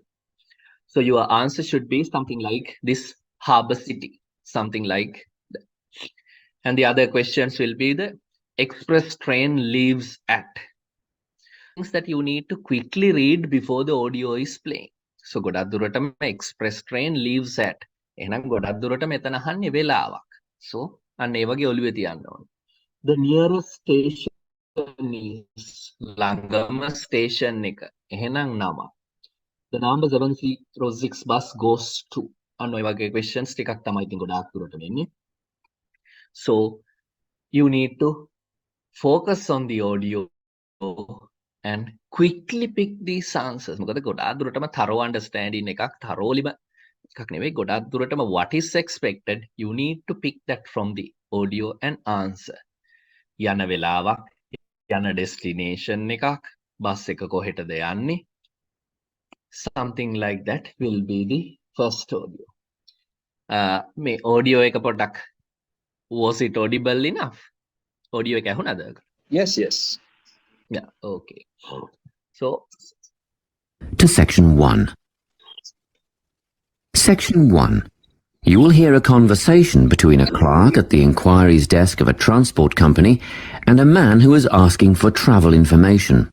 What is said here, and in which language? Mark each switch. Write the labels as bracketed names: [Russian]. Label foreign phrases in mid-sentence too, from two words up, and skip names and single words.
[English] So your answer should be something like this: harbor city, something like that. And the other questions will be the express train leaves at. Things that you need to quickly read before the audio is playing. So [Sinhala] ගොඩක් දුරටම [English] express train leaves at. [Sinhala] එහෙනම් ගොඩක් දුරට මෙතන අහන්නේ වෙලාවක්. So අන්න ඒ වගේ ඔළුවේ තියන්න ඕනේ. [English] The nearest station is [Sinhala] ළඟම station එක. එහෙනම් නම. [English] The number 706 bus goes to. [Sinhala] අන්න ඔය වගේ questions ටිකක් තමයි ඉතින් ගොඩාක් දුරට වෙන්නේ. [English] So you need to focus on the audio and quickly pick these answers. [Sinhala] මොකද ගොඩාක් දුරටම [English] thorough understanding [Sinhala] එකක් thoroughlyම එකක් නෙවෙයි, ගොඩාක් දුරටම [English] what is expected, you need to pick that from the audio and answer. [Sinhala] යන වෙලාවක්, යන destination එකක්, බස් එක කොහෙටද යන්නේ, [English] something like that will be the first audio. [Sinhala] මේ audio එක පොඩ්ඩක්, [English] was it audible enough? [Sinhala] audio එක ඇහුණාද? [English] Yes, yes. Yeah, okay. So To Section 1. Section 1. You will hear a conversation between a clerk at the inquiries desk of a transport company and a man who is asking for travel information.